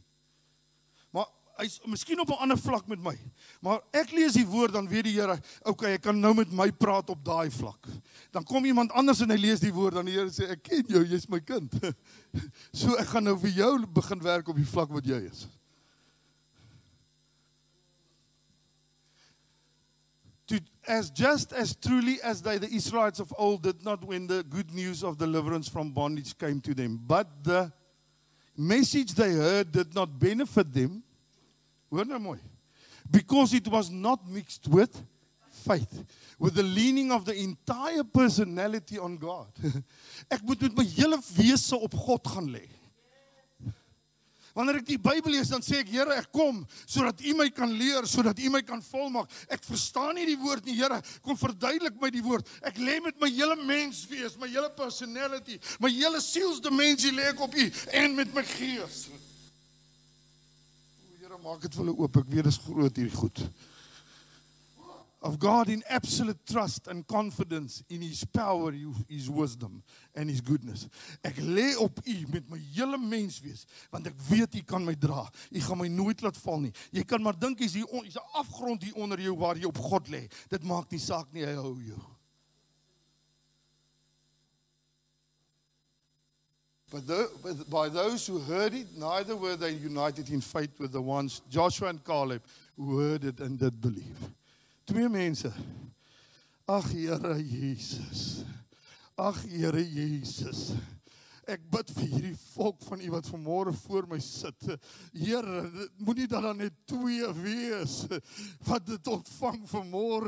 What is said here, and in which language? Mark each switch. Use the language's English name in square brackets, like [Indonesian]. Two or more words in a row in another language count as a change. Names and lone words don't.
[Afrikaans] Maar hy is miskien op 'n ander vlak met my. Maar ek lees die woord, dan weet die Here, okay, ek kan nou met my praat op daai vlak. Dan kom iemand anders en hy lees die woord, dan die Here sê, ek ken jou, jy's my kind. So ek gaan nou vir jou begin werk op die vlak wat jy is. [English] Just as truly as the Israelites of old did not when the good news of deliverance from bondage came to them, but the message they heard did not benefit them, [Afrikaans] hoor nou mooi, [English] because it was not mixed with faith, with the leaning of the entire personality on God. [Afrikaans] Ek moet met my hele wese op God gaan lê. Wanneer ek die Bybel lees, dan sê ek, Here, ek kom, sodat U my kan leer, sodat U my kan volmaak. Ek verstaan nie die woord nie, Here, kom verduidelik my die woord. Ek lê met my hele menswees, my hele personality, my hele sielsdimensie lê ek op U, en met my gees. Here, maak dit vir hulle oop, ek weet, dis groot hierdie goed. [English] Of God in absolute trust and confidence in His power, His wisdom and His goodness. [Afrikaans] Ek lê op U met my hele menswees, want ek weet U kan my dra. U gaan my nooit laat val nie. Jy kan maar dink hier's 'n afgrond hier onder jou waar jy op God lê. Dit maak nie saak nie, hy hou jou. [English] But by those who heard it, neither were they united in faith with the ones, Joshua and Caleb, who heard it and did believe. [Afrikaans] 2 mense. Ag Here Jesus. Ag Here Jesus. Ek bid vir hierdie volk van U wat vanmôre voor my sit. Here, moenie dat daar net 2 wees wat dit ontvang vanmôre.